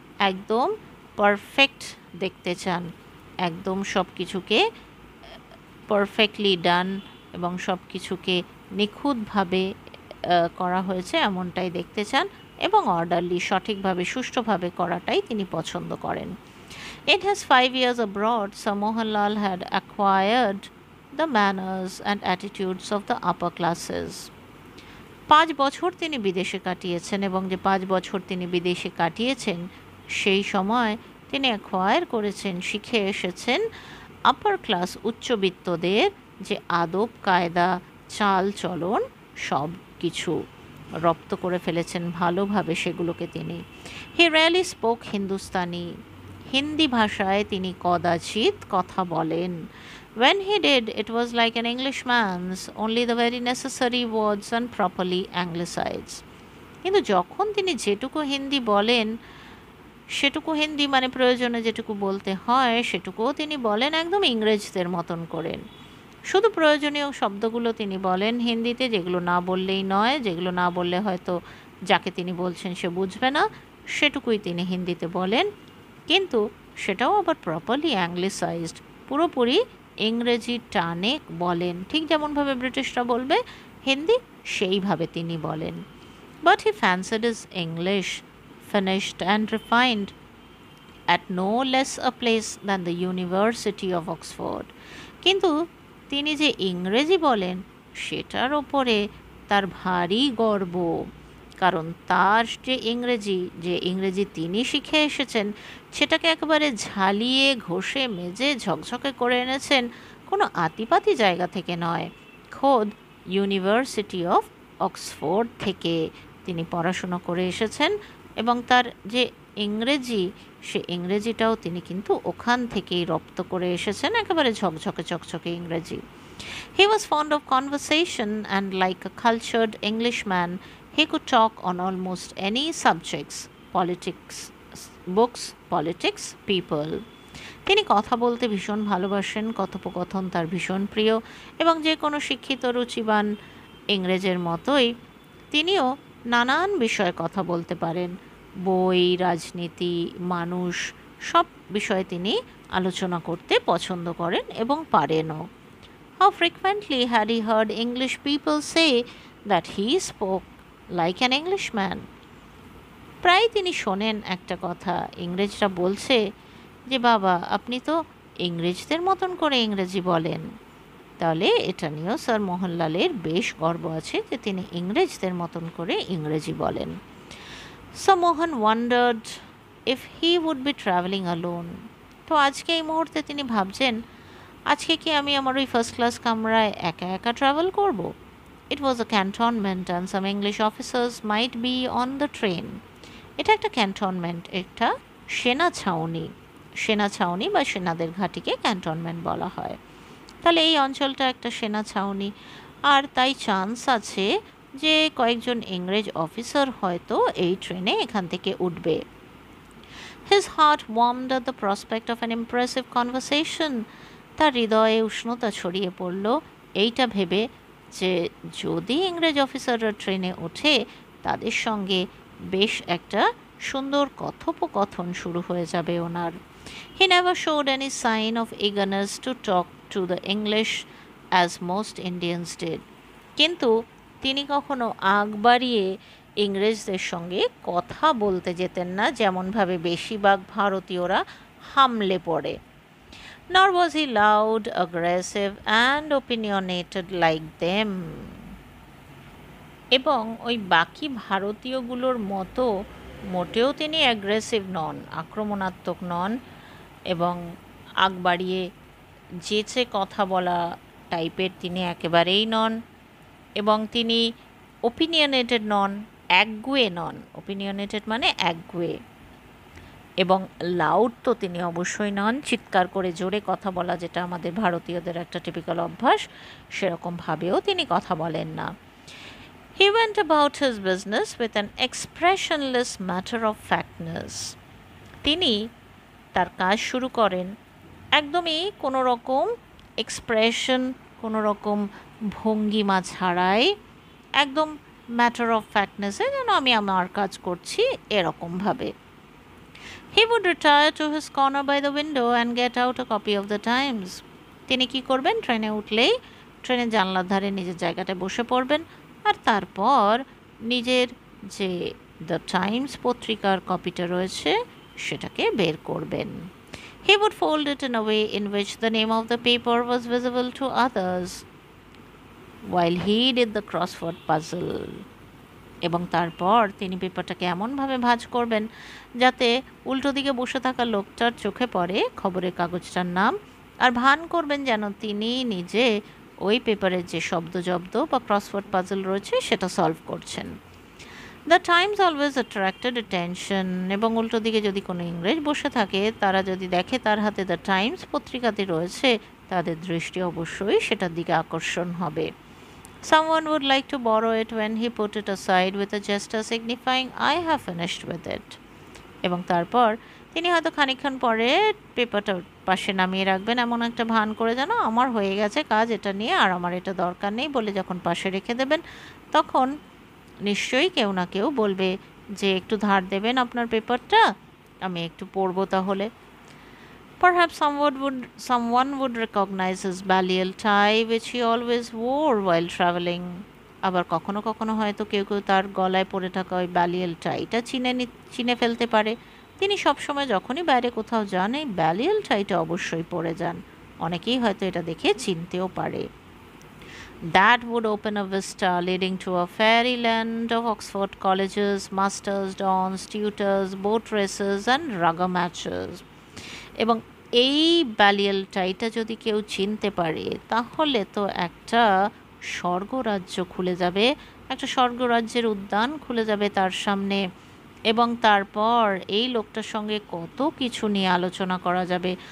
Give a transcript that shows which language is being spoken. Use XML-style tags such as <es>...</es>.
<bn>একদম পারফেক্ট দেখতে চান, একদম সব কিছুকে পারফেক্টলি ডান এবং সব কিছুকে নিখুঁতভাবে করা হয়েছে এমনটাই দেখতে চান, এবং অর্ডারলি, সঠিকভাবে সুষ্ঠুভাবে করাটাই তিনি পছন্দ করেন।</bn> <en>In his 5 years abroad, Sir Mohanlal had acquired the manners and attitudes of the upper classes.</en> <bn>5 বছর তিনি বিদেশে কাটিয়েছেন, এবং যে 5 বছর তিনি বিদেশে কাটিয়েছেন সেই সময় তিনি অ্যাকোয়ার করেছেন, শিখে এসেছেন আপার ক্লাস, উচ্চবিত্তদের যে আদব কায়দা, চাল চলন, সব কিছু রপ্ত করে ফেলেছেন ভালোভাবে সেগুলোকে তিনি।</bn> <en>He really spoke Hindustani.</en> <bn>হিন্দি ভাষায় তিনি কদাচিৎ কথা বলেন।</bn> <en>When he did, it was like an Englishman's, only the very necessary words and properly anglicized.</en> <bn>কিন্তু যখন তিনি যেটুকু হিন্দি বলেন, সেটুকু হিন্দি মানে প্রয়োজনে যেটুকু বলতে হয় সেটুকুও তিনি বলেন একদম ইংরেজদের মতন করেন। শুধু প্রয়োজনীয় শব্দগুলো তিনি বলেন হিন্দিতে, যেগুলো না বললেই নয়, যেগুলো না বললে হয়তো যাকে তিনি বলছেন সে বুঝবে না, সেটুকুই তিনি হিন্দিতে বলেন, কিন্তু সেটাও আবার প্রপারলি অ্যাংলিসাইজড, পুরোপুরি ইংরেজি টানে বলেন, ঠিক যেমনভাবে ব্রিটিশরা বলবে হিন্দি সেইভাবে তিনি বলেন।</bn> <en>But he fancied his English finished and refined at no less a place than the University of Oxford.</en> <bn>কিন্তু তিনি যে ইংরেজি বলেন সেটার ওপরে তার ভারী গর্ব, কারণ তার যে ইংরেজি তিনি শিখে এসেছেন সেটাকে একেবারে ঝালিয়ে ঘষে মেজে ঝকঝকে করে এনেছেন কোনো আতিপাতি জায়গা থেকে নয়, খোদ ইউনিভার্সিটি অফ অক্সফোর্ড থেকে তিনি পড়াশুনো করে এসেছেন, এবং তার যে ইংরেজি সে ইংরেজিটাও তিনি কিন্তু ওখান থেকেই রপ্ত করে এসেছেন, একেবারে ঝকঝকে চকচকে ইংরেজি।</bn> <en>He was fond of conversation, and like a cultured Englishman, he could talk on almost any subjects, politics, books, politics, people.</en> <bn>তিনি কথা বলতে ভীষণ ভালোবাসেন, কথোপকথন তার ভীষণ প্রিয়, এবং যে কোনো শিক্ষিত রুচিবান ইংরেজের মতোই তিনিও নানান বিষয়ে কথা বলতে পারেন। বই, রাজনীতি, মানুষ, সব বিষয়ে তিনি আলোচনা করতে পছন্দ করেন এবং পারেনও।</bn> <en>How frequently had he heard English people say that he spoke like an Englishman?</en> <bn>প্রায় তিনি শোনেন একটা কথা, ইংরেজরা বলছে যে বাবা আপনি তো ইংরেজদের মতন করে ইংরেজি বলেন। তাহলে এটা নিয়েও স্যার মোহনলালের বেশ গর্ব আছে যে তিনি ইংরেজদের মতন করে ইংরেজি বলেন।</bn> <en>Sir Mohan wondered if he would be travelling alone.</en> <bn>তো আজকে এই মুহূর্তে তিনি ভাবছেন আজকে কি আমি আমার ওই ফার্স্ট ক্লাস কামরায় একা একা ট্রাভেল করব?</bn> <en>It was a cantonment and some English officers might be on the train.</en> <bn>এটা একটা ক্যান্টনমেন্ট, একটা সেনা ছাউনি বা সেনাদের ঘাঁটিকে ক্যান্টনমেন্ট বলা হয়। তাহলে এই অঞ্চলটা একটা সেনা ছাউনি, আর তাই চান্স আছে যে কয়েকজন ইংরেজ অফিসার হয়তো এই ট্রেনে এখান থেকে উঠবে।</bn> <en>His heart warmed at the prospect of an impressive conversation.</en> <bn>তার হৃদয়ে উষ্ণতা ছড়িয়ে পড়ল এইটা ভেবে যে যদি ইংরেজ অফিসাররা ট্রেনে ওঠে তাদের সঙ্গে বেশ একটা সুন্দর কথোপকথন শুরু হয়ে যাবে ওনার।</bn> <en>He never showed any sign of eagerness to talk to the English as most Indians did.</en> <bn>কিন্তু তিনি কখনো আগ বাড়িয়ে ইংরেজদের সঙ্গে কথা বলতে যেতেন না যেমনভাবে বেশিরভাগ ভারতীয়রা হামলে পড়ে।</bn> <en>Nor was he loud, aggressive and opinionated like them.</en> <bn>এবং ওই বাকি ভারতীয়গুলোর মতো মোটেও তিনি অ্যাগ্রেসিভ নন, আক্রমণাত্মক নন, এবং আগ বাড়িয়ে যেচে কথা বলা টাইপের তিনি একেবারেই নন, এবং তিনি ওপিনিয়নেটেড নন, একগুয়ে নন। ওপিনিয়নেটেড মানে একগুয়ে। এবং লাউড তো তিনি অবশ্যই নন, চিৎকার করে জোরে কথা বলা যেটা আমাদের ভারতীয়দের একটা টিপিক্যাল অভ্যাস, সেরকমভাবেও তিনি কথা বলেন না।</bn> <en>He went about his business with an expressionless matter of factness.</en> <bn>তিনি তার কাজ শুরু করেন একদমই কোনো রকম এক্সপ্রেশন, কোনো রকম ভঙ্গিমা ছাড়াই, একদম ম্যাটার অফ ফ্যাক্টনেসে, যেন আমি আমার কাজ করছি এরকমভাবে।</bn> <en>He would retire to his corner by the window and get out a copy of the Times.</en> <bn>তিনি কি করবেন? ট্রেনে উঠলেই ট্রেনের জানলার ধারে নিজের জায়গাটায় বসে পড়বেন, আর তারপর নিজের যে দ্য টাইমস পত্রিকার কপিটা রয়েছে সেটাকে বের করবেন।</bn> <en>He would fold it in a way in which the name of the paper was visible to others while he did the crossword puzzle.</en> <bn>এবং তারপর তিনি পেপারটাকে এমনভাবে ভাঁজ করবেন যাতে উল্টো দিকে বসে থাকা লোকটার চোখে পড়ে খবরের কাগজটার নাম, আর ভান করবেন যেন তিনি নিজে ওই পেপারের যে শব্দজব্দ বা ক্রসওয়ার্ড পাজল রয়েছে সেটা সলভ করছেন।</bn> <en>The Times always attracted attention.</en> <bn>এবং উল্টো দিকে যদি কোনো ইংরেজ বসে থাকে, তারা যদি দেখে তার হাতে দ্য টাইমস পত্রিকাতে রয়েছে, তাদের দৃষ্টি অবশ্যই সেটার দিকে আকর্ষণ হবে।</bn> <en>Someone would like to borrow it when he put it aside with a gesture signifying, I have finished with it.</en> <bn>এবং তারপর তিনি হয়তো খানিকক্ষণ পরে পেপারটা পাশে নামিয়ে রাখবেন, এমন একটা ভান করে যেন আমার হয়ে গেছে কাজ এটা নিয়ে, আর আমার এটা দরকার নেই বলে যখন পাশে রেখে দেবেন, তখন নিশ্চয়ই কেউ না কেউ বলবে যে একটু ধার দেবেন আপনার পেপারটা, আমি একটু পড়বো তাহলে।</bn> <en>Perhaps someone would recognize his balliol tie which he always wore while travelling.</en> <bn>আবার কখনো কখনো হয়তো কেউ কেউ তার গলায় পড়ে থাকা ওই ব্যালিয়াল টাইটা চিনে ফেলতে পারে। তিনি সবসময় যখনই বাইরে কোথাও যান এই ব্যালিয়াল টাইটা অবশ্যই পরে যান। অনেকেই হয়তো এটা দেখে চিনতেও পারে।</bn> <en>That would open a vista leading to a fairyland of Oxford colleges, masters, dons, tutors, boat races and rugger matches.</en> <bn>এবং এই ব্যালিয়াল টাইটা যদি কেউ চিনতে পারে, তাহলে তো একটা স্বর্গরাজ্য খুলে যাবে, একটা স্বর্গরাজ্যের উদ্যান খুলে যাবে তার সামনে। এবং তারপর এই লোকটার সঙ্গে কত কিছু নিয়ে আলোচনা করা যাবে।</bn>